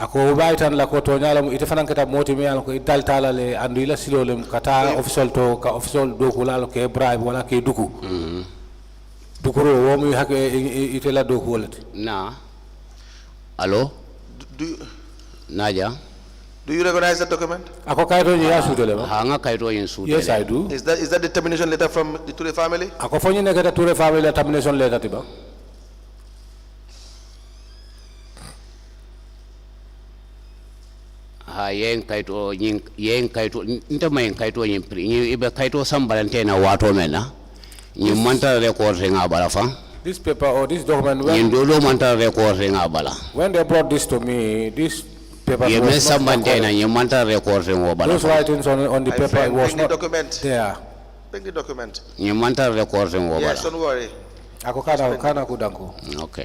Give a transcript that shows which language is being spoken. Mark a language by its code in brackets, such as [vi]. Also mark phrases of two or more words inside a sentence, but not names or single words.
[en] Nah. Hello? Naja? Do you recognize that document? Yes, I do. Is that the termination letter from the Ture family? Termination letter. Yen kaito ntama kaito ibe kaito sambalantena wato mena ni manta record nga balafa. This paper or this document, when they brought this to me, this paper was not those writings on the paper was not there. Bring the document. Yes, don't worry. Okay.